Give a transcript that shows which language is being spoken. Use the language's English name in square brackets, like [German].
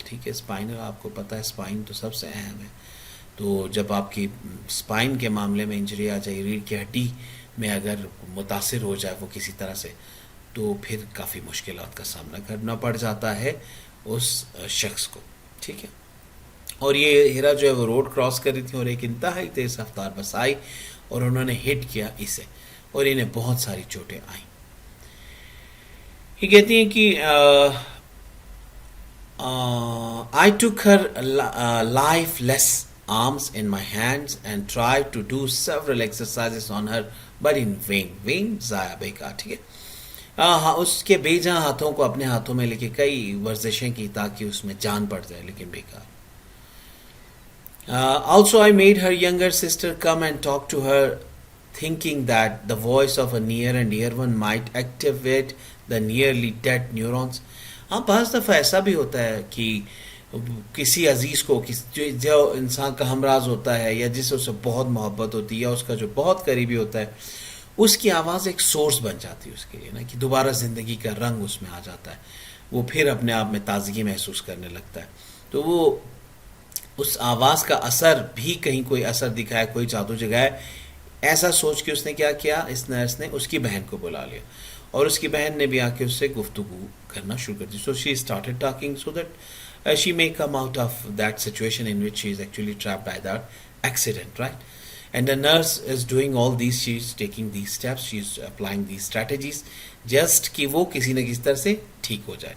[Urdu] ٹھیک ہے، اسپائنل آپ کو پتہ ہے، اسپائن تو سب سے اہم ہے. تو جب آپ کی اسپائن کے معاملے میں انجری آ جائے، ریڑھ کی ہڈی میں اگر متاثر ہو جائے وہ کسی طرح سے، تو پھر کافی مشکلات کا سامنا کرنا پڑ جاتا ہے اس شخص کو. ٹھیک ہے، اور یہ ہیرا جو ہے وہ روڈ کراس کر رہی تھی، اور ایک انتہائی تیز رفتار بس آئی اور انہوں نے ہٹ کیا اسے، اور انہیں بہت ساری چوٹیں آئیں. یہ کہتی ہیں کہ [English] I took her lifeless arms in my hands and tried to do several exercises on her, but in vain. [Urdu] vain ضائع، بیکار. ٹھیک ہے، اس کے بے جان ہاتھوں کو اپنے ہاتھوں میں لے کے کئی ورزشیں کی تاکہ اس میں جان پڑ جائے، لیکن بیکار. [English] Also I made her younger sister come and talk to her, thinking that the voice of a near and dear one might activate the nearly dead neurons. [Urdu] ہاں، بعض دفعہ ایسا بھی ہوتا ہے کہ کسی عزیز کو، جو انسان کا ہمراز ہوتا ہے، یا جس سے اسے بہت محبت ہوتی ہے، یا اس کا جو بہت قریبی ہوتا ہے، اس کی آواز ایک سورس بن جاتی ہے اس کے لیے نا، کہ دوبارہ زندگی کا رنگ اس میں آ جاتا ہے، وہ پھر اپنے آپ میں تازگی محسوس کرنے لگتا ہے. تو وہ اس آواز کا اثر بھی کہیں کوئی اثر دکھائے، کوئی جادو جگائے، ایسا سوچ کے اس نے کیا کیا، اس نرس نے اس کی بہن کو بلا لیا، اور اس کی بہن نے بھی آ کے اس سے گفتگو کرنا شروع کر دی. [English] So she started talking so that she may come out of that situation in which she is actually trapped by that accident, right? And the nurse is doing all these, she is taking these steps, she is applying these strategies just [Urdu] کہ وہ کسی نہ کسی طرح سے ٹھیک ہو جائے.